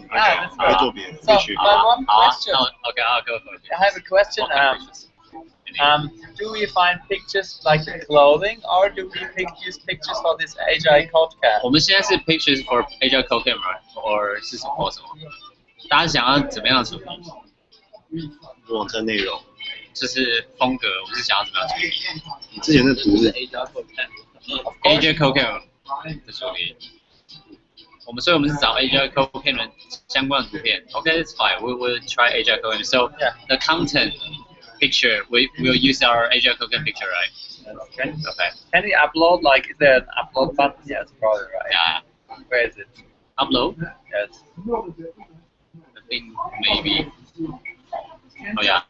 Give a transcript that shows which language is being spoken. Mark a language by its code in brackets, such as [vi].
[en] Ah, that's I'll good. do it. So, but one question. Okay, I'll go for it. I have a question. Do we find pictures like the clothing, or do we use pictures for this Agile code camp? [zh] 我们现在是 [en] pictures for Agile code camp or [zh] 是什么？大家想要怎么样的处理？网站内容。就是风格，我们是想要怎么样处理？你之前的图是 Agile code camp 的处理。所以我们是找 Agile code camp 的相关的图片。 [en] Okay, that's fine. We will try Agile code camp. So the content picture, we will use our Agile code camp picture, right? Okay. Can we upload? Like, is there an upload button? Yes, probably, right? Yeah. Where is it? Upload? Yes. I think maybe. Oh yeah.